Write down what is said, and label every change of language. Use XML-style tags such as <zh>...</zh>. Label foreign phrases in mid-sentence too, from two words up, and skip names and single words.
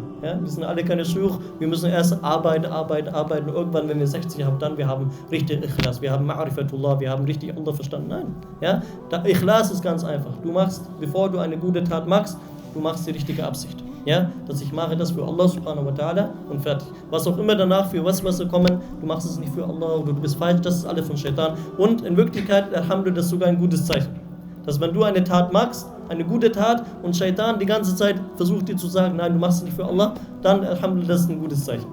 <de>Ja? Wir sind alle keine Shuyukh, wir müssen erst arbeiten. Und irgendwann, wenn wir 60 haben, wir haben richtig Ikhlas, wir haben Ma'rifatullah, wir haben richtig Allah verstanden. Nein. Ja? Ikhlas ist ganz einfach. Du machst, bevor du eine gute Tat machst, du machst die richtige Absicht. Ja, dass ich mache das für Allah</de> <ar>سبحانه وتعالى</ar> <de>und fertig. Was auch immer danach für was kommen, du machst es nicht für Allah oder du bist falsch, das ist alles von Shaitan. Und in Wirklichkeit, Alhamdulillah, das ist sogar ein gutes Zeichen. Dass wenn du eine Tat machst, eine gute Tat und Shaitan die ganze Zeit versucht dir zu sagen, nein, du machst es nicht für Allah, dann Alhamdulillah, das ist ein gutes Zeichen.</de>